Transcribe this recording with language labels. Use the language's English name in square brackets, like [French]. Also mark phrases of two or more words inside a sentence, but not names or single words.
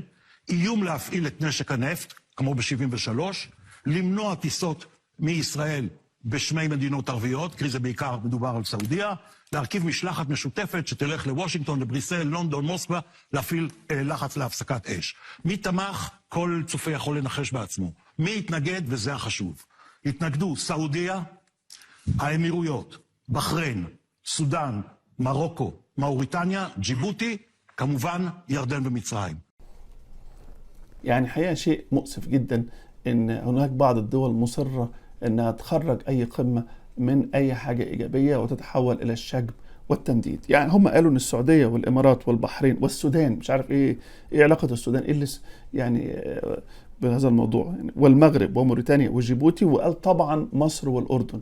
[Hebrew] איום להפעיל את נשק הנפט, כמו ב-73, למנוע טיסות מישראל בשמי מדינות ערביות, כי זה בעיקר מדובר על סעודיה, להרכיב משלחת משותפת שתלך לוושינגטון, לבריסל, לונדון, מוסקבה, להפעיל לחץ להפסקת אש. מי תמך? כל צופה יכול לנחש בעצמו. מי התנגד? וזה החשוב. התנגדו סעודיה, האמירויות, בחריין, סודאן, מרוקו, מאוריטניה, ג'יבוטי, כמובן ירדן ומצרים. [Arabic] يعني حقيقة شيء مؤسف جدا ان هناك بعض الدول مصرة انها تخرج اي قمة من اي حاجة ايجابية وتتحول الى الشجب والتنديد. يعني هم قالوا ان السعودية والامارات والبحرين والسودان، مش عارف ايه علاقة السودان، ايه اللي يعني بهذا الموضوع يعني، والمغرب وموريتانيا وجيبوتي، وقال طبعا مصر والاردن.